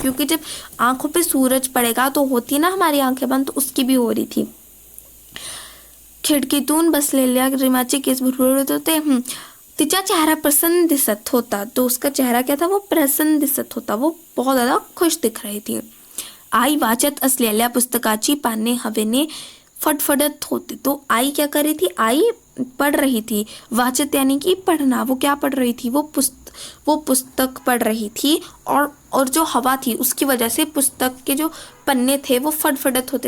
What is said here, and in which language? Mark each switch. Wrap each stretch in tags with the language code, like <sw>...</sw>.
<hi>क्योंकि जब आंखों पे सूरज पड़ेगा तो होती है ना हमारी आंखें बंद, तो उसकी भी हो रही थी।</hi> <mr>खिडकीतून बसलेल्या रीमाचे केस भुरभुरत होते। तिचा चेहरा प्रसन्न दिसत होता।</mr> <hi>तो उसका चेहरा क्या था, वो</hi> <mr>प्रसन्न दिसत होता।</mr> <hi>वो बहुत ज़्यादा खुश दिख रही थी।</hi> <mr>आई वाचत असलेल्या पुस्तकाची पाने हवेने फडफडत होती।</mr> <hi>तो आई क्या कर रही थी, आई पढ़ रही थी। वाचत यानी कि पढ़ना। वो क्या पढ़ रही थी, वो पुस्तक पढ़ रही थी। और जो हवा थी उसकी वजह से पुस्तक के जो पन्ने थे वो</hi> <mr>फडफडत होते।</mr>